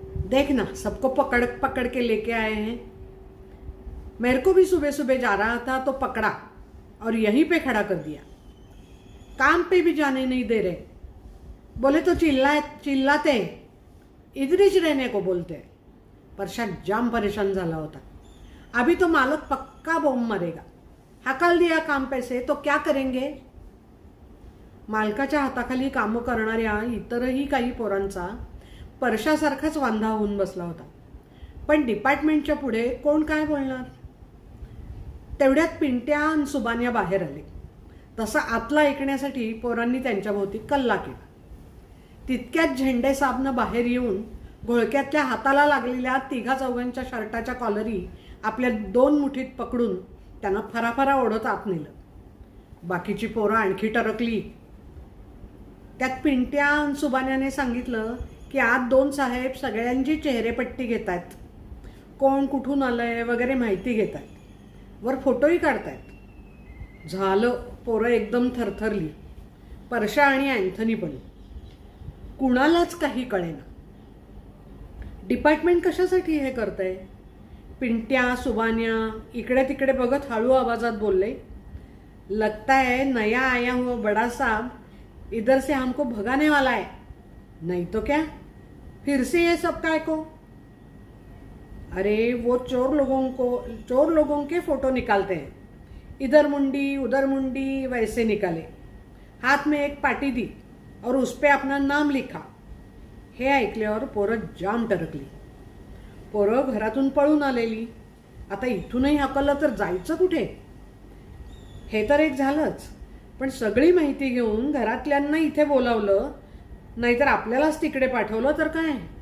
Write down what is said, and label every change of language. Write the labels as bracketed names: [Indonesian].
[Hindi] देख ना, सबको पकड़ पकड़ के लेके आए हैं. मेरे को भी सुबह सुबह जा रहा था तो पकड़ा और यहीं पे खड़ा कर दिया. काम पे भी जाने नहीं दे रहे. बोले तो चिल्लाते, इधर ही रहने को बोलते. [Marathi] परशा जाम परेशान झाला होता. [Hindi] अभी तो मालक पक्का बॉम्ब मारेगा. हकल दिया काम पे से तो क्या करेंगे? [Marathi] मालकाच्या हाताखाली कामं करणाऱ्या इतरही काही पोरांचा परशासारखाच वांधा होऊन बसला होता. पण डिपार्टमेंटच्या पुढे कोण काय बोलणार? तेवढ्यात पिंट्या आणि सुबान्या बाहेर आले. तसं आतला ऐकण्यासाठी पोरांनी त्यांच्याभोवती कल्ला केला. तितक्यात झेंडे साबनं बाहेर येऊन घोळक्यातल्या हाताला लागलेल्या 3-4 शर्टाच्या कॉलरी आपल्या 2 मुठीत पकडून त्यांना फराफरा ओढत आत नेलं. बाकीची पोरं आणखी टरकली. त्यात पिंट्या आणि सुबान्याने सांगितलं की आत 2 साहेब सगळ्यांची चेहरेपट्टी घेत आहेत, कोण कुठून आलंय वगैरे माहिती घेत आहेत, वर फोटोही काढतायत. झालं, पोरं एकदम थरथरली. परशा आणि अँथनी पण. कुणालाच काही कळेना. डिपार्टमेंट कशासाठी हे करतंय? पिंट्या सुबान्या इकडे तिकडे बघत हळू आवाजात बोलले, [Hindi] लगता है नया आया हुआ बड़ा साहब इधर से हमको भगाने वाला है. नहीं तो क्या, फिर से ये सब काय को? अरे वो चोर लोगों के फोटो निकालते हैं, इधर मुंडी उधर मुंडी वैसे निकाले, हाथ में एक पाटी दी और उस पे अपना नाम लिखा. [Marathi] हे ऐकल्यावर पोरं जाम टरकली. पोरं घरातून पळून आलेली. आता इथूनही हकललं तर जायचं कुठे? हे तर एक झालंच, पण सगळी माहिती घेऊन घरातल्यांना इथे बोलावलं, नाहीतर आपल्यालाच तिकडे पाठवलं तर काय?